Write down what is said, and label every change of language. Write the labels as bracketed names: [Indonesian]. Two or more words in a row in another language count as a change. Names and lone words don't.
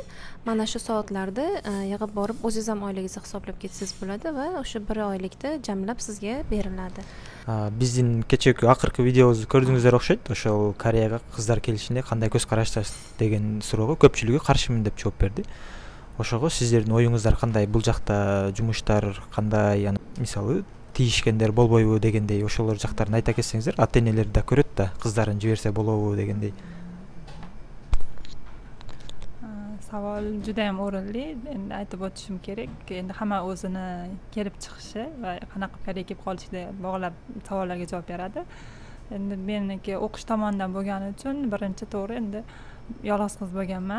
[Uzbek] Mana shu soatlarda yig'ib borib o'zingiz ham oyligingizni hisoblab ketsangiz bo'ladi va o'sha bir oylikda jamlab sizga beriladi. Bizning kechagi oxirgi videomizni ko'rdingizlar o'xshaydi. O'sha Koreyaga qizlar kelishinde qanday ko'z qarashdasiz degan so'rovga ko'pchiligi qarshiman deb javob berdi. O'shaga sizlarning o'yingizlar qanday? Bu yoqda jumishlar qanday? Ya'ni misol [Kyrgyz] tiyishkендер болбойбу дегендей ошолор жактарын айта кетсеңиздер, ата-энелер да көрөт да, кыздарын жиберсе болобу дегендей. [Uzbek] Savol juda ham o'rinli. Endi aytib o'tishim kerak. Endi hamma o'zini kelib chiqishi va qanaqa Koreyaga kelib qolishiga bog'lab savollarga javob beradi. Endi meniki o'qish tomonidan bo'lgani uchun birinchi to'g'ri endi yolg'iz qiz bo'lganman.